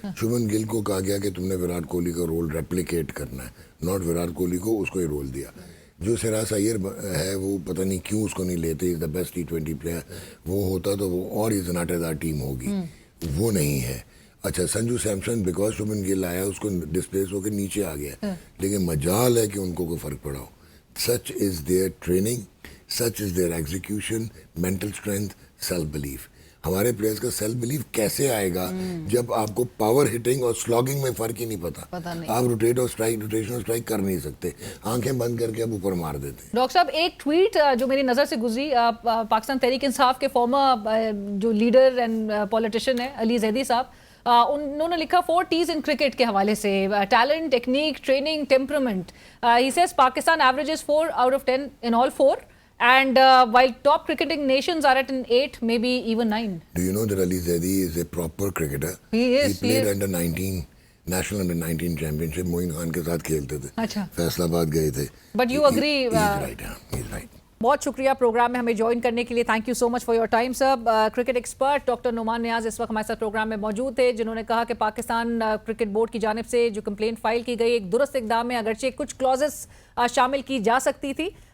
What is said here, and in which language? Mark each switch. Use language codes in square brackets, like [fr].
[ur] شبھمن گل کو کہا گیا کہ تم نے وراٹ کوہلی کا رول ریپلیکیٹ کرنا ہے, ناٹ وراٹ کوہلی کو, اس کو یہ رول دیا. جو سراج ایئر ہے وہ پتہ نہیں کیوں اس کو نہیں لیتے, [en] Is the best T20 player. [ur] وہ ہوتا تو وہ اور is not as are team ہوگی, وہ نہیں ہے. اچھا سنجو سیمسن بیکاز شبھمن گل آیا, اس کو ڈسپلیس ہو کے نیچے آ گیا, لیکن مجال ہے کہ ان کو کوئی فرق پڑا ہو. [en] such is their training, such is their execution, mental strength, self belief. [ur] ہمارے پلیئرز کا سیلف بلیف کیسے آئے گا جب آپ کو پاور ہٹنگ اور سلاگنگ میں فرق ہی نہیں پتا. آپ روٹیٹ اور روٹیشن اور اسٹرائک کر نہیں سکتے, آنکھیں بند کر کے آپ اوپر مار دیتے. ڈاکٹر صاحب ایک ٹویٹ جو میری نظر سے گزری, پاکستان تحریک انصاف کے فارمر جو لیڈر اینڈ پولیٹیشین ہیں علی زیدی صاحب, انہوں نے لکھا 4 T's ان کرکٹ کے حوالے سے, talent, technique, training, temperament. [en] He says Pakistan averages 4 out of 10 in all 4. And while top cricketing nations are at an 8, maybe even 9. Do you know that Ali Zaidi is a proper cricketer? He is. He played under 19 national under 19 championship. [ur] Moin Khan کے ساتھ کھیلتے تھے. اچھا. فیصل آباد گئے تھے. [en] But you agree? He's right. He's right. [ur] بہت شکریہ پروگرام میں ہمیں جوائن کرنے کے لیے. [en] Thank you so much for your time sir. [ur] Cricket expert doctor Noman نیاز اس وقت ہمارے ساتھ پروگرام میں موجود تھے, جنہوں نے کہا کہ پاکستان کرکٹ بورڈ کی جانب سے جو کمپلین فائل کی گئی ایک درست اقدام ہے, اگرچہ کچھ کلازز شامل کی جا سکتی تھی.